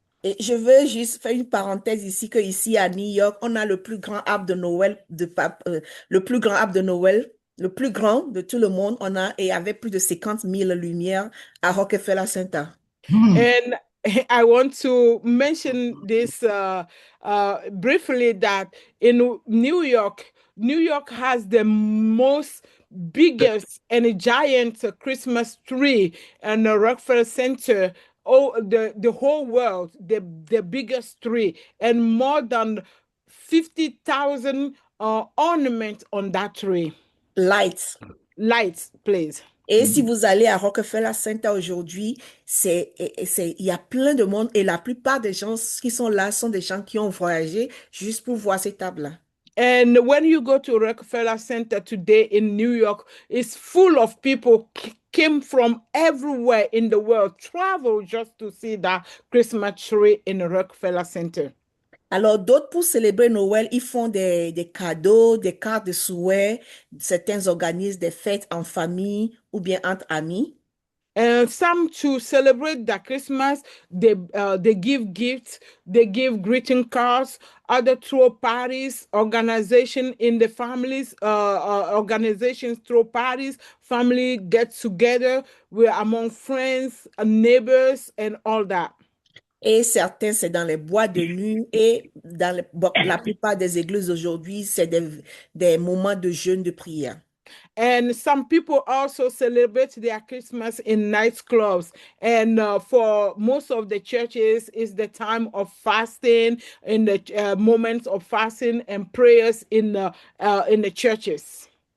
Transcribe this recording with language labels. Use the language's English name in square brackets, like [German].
[French] Et je veux juste faire une parenthèse ici, que ici à New York, on a le plus grand arbre de Noël, le plus grand arbre de Noël, le plus grand de tout le monde, on a, et avec plus de 50 000 lumières à Rockefeller Center. [English] And I want to mention this briefly that in New York has the most biggest and a giant Christmas tree and the Rockefeller Center. Oh, the whole world, the biggest tree, and more than 50,000 ornaments on that tree. Lights. Lights, please. [French] Et si vous allez à Rockefeller Center aujourd'hui, il y a plein de monde et la plupart des gens qui sont là sont des gens qui ont voyagé juste pour voir ces tables-là. [English] And when you go to Rockefeller Center today in New York, it's full of people came from everywhere in the world, travel just to see that Christmas tree in the Rockefeller Center. [French] Alors, d'autres, pour célébrer Noël, ils font des cadeaux, des cartes de souhait. Certains organisent des fêtes en famille ou bien entre amis. [English] And some to celebrate the Christmas, they give gifts, they give greeting cards. Other throw parties, organization in the families, organizations throw parties. Family gets together. We're among friends, neighbors, and all that. [French] Et certains, c'est dans les boîtes de nuit. Et la plupart des églises aujourd'hui, c'est des moments de jeûne, de prière. [English] And some people also celebrate their Christmas in nightclubs. And for most of the churches, it's the time of fasting, in the moments of fasting and prayers in the churches.